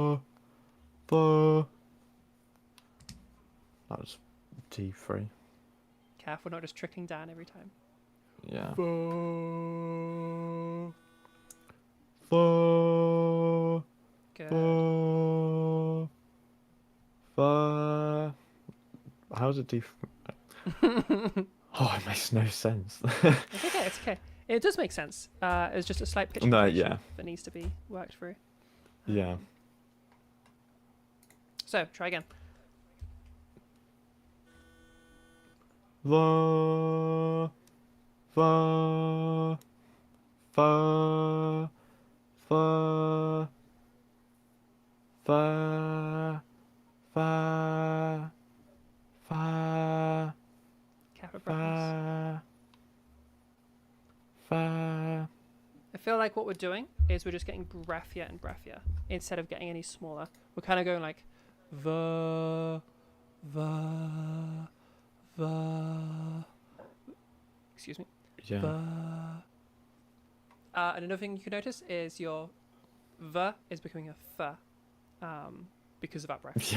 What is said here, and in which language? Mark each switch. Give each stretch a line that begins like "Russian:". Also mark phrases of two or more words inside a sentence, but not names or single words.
English: That was D3. Careful, not just trickling down every time. Yeah. Fa. Fa. Good. Fa. How's it do? Oh, it makes no sense. It's okay. It's okay. It does make sense. It's just a slight pitch No, information yeah. that needs to be worked through. Yeah. So try again. Va. Va. Fa. Fa. Fa. Fa. Fa. Careful breathiness. Fa. Fa. I feel like what we're doing is we're just getting breathier and breathier instead of getting any smaller. We're kind of going like va, va, va. Excuse me. Yeah. Va. And another thing you can notice is your va is becoming a th, because of that breath.